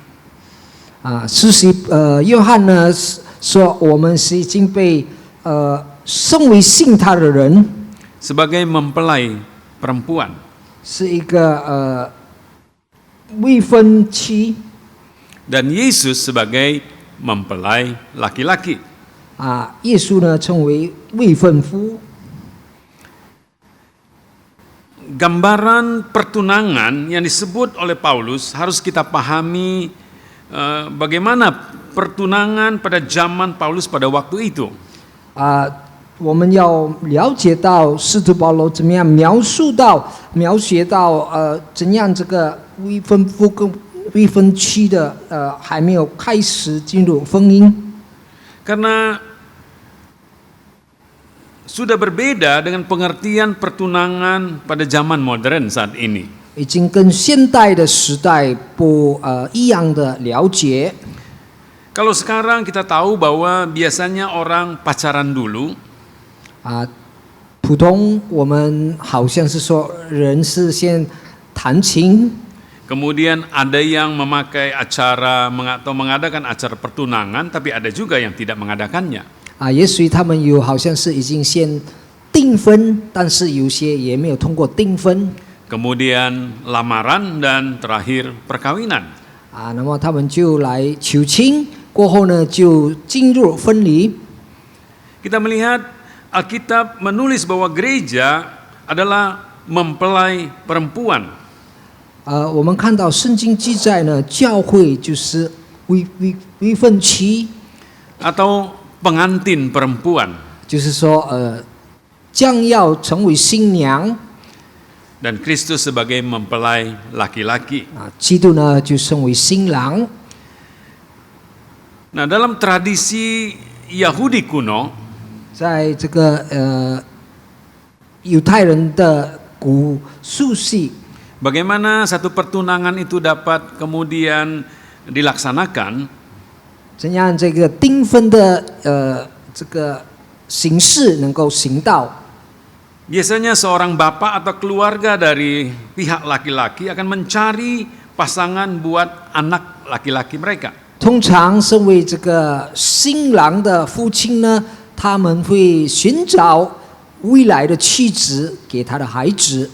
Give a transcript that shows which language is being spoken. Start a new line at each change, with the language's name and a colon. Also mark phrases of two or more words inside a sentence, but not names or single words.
Chinese: 施洗约翰呢说，我们是已经被身为信他的人，
Indonesian: sebagai mempelai perempuan.
Chinese: 是一个未婚妻。
Indonesian: Dan Yesus sebagai mempelai laki-laki.
Chinese: 耶稣呢称为未婚夫。
Indonesian: Gambaran pertunangan yang disebut oleh Paulus harus kita pahami bagaimana pertunangan pada zaman Paulus pada waktu itu.
Chinese: 我们要了解到使徒保罗怎么样描写到怎样这个未婚夫跟未婚妻的还没有开始进入婚姻。
Indonesian: Karena sudah berbeda dengan pengertian pertunangan pada zaman modern saat ini.
Chinese: 已经跟现代的时代不一样的了解。
Indonesian: Kalau sekarang kita tahu bahwa biasanya orang pacaran dulu.
Chinese: 普通我们好像是说人是先谈情。
Indonesian: Kemudian ada yang memakai acara atau mengadakan acara pertunangan, tapi ada juga yang tidak mengadakannya.
Chinese: 也许他们有好像是已经先订婚，但是有些也没有通过订婚。
Indonesian: Kemudian lamaran dan terakhir perkawinan.
Chinese: 那么他们就来求亲，过后呢就进入婚礼。
Indonesian: Kita melihat Alkitab menulis bahwa gereja adalah mempelai perempuan.
Chinese: 我们看到圣经记载呢，教会就是未婚妻，
Indonesian: atau pengantin perempuan.
Chinese: 就是说将要成为新娘。
Indonesian: Dan Kristus sebagai mempelai laki-laki.
Chinese: 基督呢就成为新郎。
Indonesian: Nah, dalam tradisi Yahudi kuno,
Chinese: 在这个犹太人的古俗系。
Indonesian: bagaimana satu pertunangan itu dapat kemudian dilaksanakan?
Chinese: 怎样这个订婚的这个形式能够行道？
Indonesian: Biasanya seorang bapak atau keluarga dari pihak laki-laki akan mencari pasangan buat anak laki-laki mereka.
Chinese: 通常身为这个新郎的父亲呢，他们会寻找未来的妻子给他的孩子。